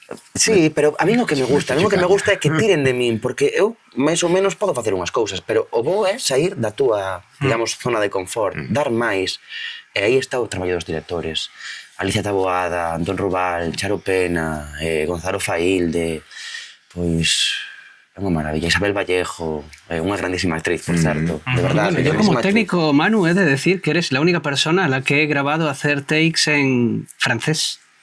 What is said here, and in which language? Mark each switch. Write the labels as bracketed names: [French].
[Galician] Sí, pero a mí o que me gusta é que tiren de min, porque eu máis ou menos podo facer unhas cousas, pero o bo é sair da túa, digamos, zona de confort, dar máis. E aí está o traballo dos directores. Alicia Taboada, Antón Rubal, Charo Pena, Gonzalo Failde... Pois é unha maravilla. Isabel Vallejo, unha grandísima actriz, por certo, de verdade. [Spanish] Bueno, yo como técnico, Manu, he de decir que eres la única persona a la que he grabado hacer takes en francés.